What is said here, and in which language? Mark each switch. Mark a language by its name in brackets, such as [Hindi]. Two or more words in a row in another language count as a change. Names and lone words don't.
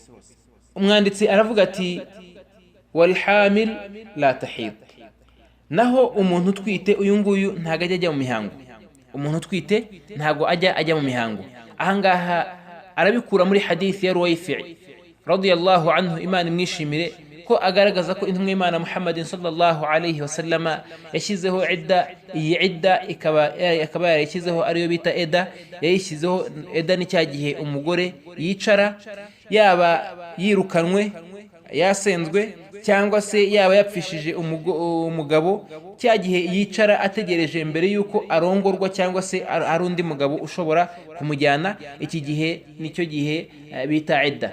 [Kinyarwanda] Umwanditsi aravuga ati [Arabic] والحامل لا تحيض, [Kinyarwanda] naho umuntu utwite uyu nguyu ntago ajya mu mihango. Umuntu utwite ntago ajya mu mihango. Ahangaha arabikura muri hadithi ya Ruwayfi [Arabic] رضي الله عنه, [Kinyarwanda] Imana imwishimire, ko agaragaza ko intumwa y'Imana Muhammad [Arabic] صلى الله عليه وسلم [Kinyarwanda] yashyizeho idda. Iyi idda ikaba yarashyizeho ariyo bita eda. Yayishyizeho eda ni cya gihe umugore yicara yaba yirukanwe, yasenzwe cyangwa se yaba yapfishije umugabo, cya gihe yicara ategereje mbere yuko arongorwa cyangwa se ari undi mugabo ushobora kumujyana, iki gihe nicyo gihe bita idda.